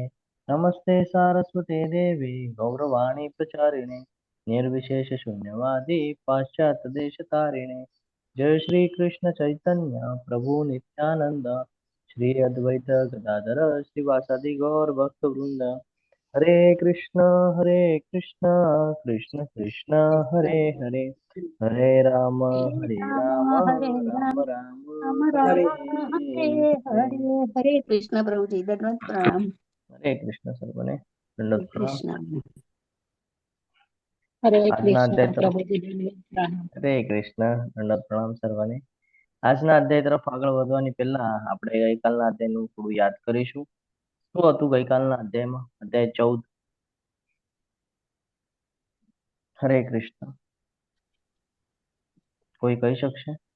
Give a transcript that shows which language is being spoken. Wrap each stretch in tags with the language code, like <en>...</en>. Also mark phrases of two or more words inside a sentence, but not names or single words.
<sa>नमस्ते सारस्वते देवी गौरवाणी प्रचारिणे निर्विशेषशून्यवादी पाश्चात्यदेशतारिणे. जय श्री कृष्ण चैतन्य प्रभु नित्यानंद श्री अद्वैत गदाधर श्रीवासादि गौर भक्त वृंद. हरे कृष्ण कृष्ण कृष्ण हरे हरे हरे राम राम हरे राम राम राम राम हरे राम हरे हरे. हरे हरे कृष्ण</sa> <hi>प्रभु जी दंडवत प्रणाम.</hi> <gu>હરે કૃષ્ણ સર્વને દંડવત પ્રણામ.</gu> <sa>कृष्ण हरे</sa> <gu>આજના कृष्ण અધ્યાય તરફ</gu> <hi>प्रभु जी दंडवत प्रणाम.</hi> <gu>હરે કૃષ્ણ દંડવત પ્રણામ સર્વને. આજના અધ્યાય તરફ આગળ વધવાની પહેલા આપણે ગઈકાલના અધ્યાયનું થોડું યાદ કરીશું. શું હતું ગઈકાલના અધ્યાયમાં? અધ્યાય 14. હરે કૃષ્ણ. કોઈ કહી શકશે?</gu>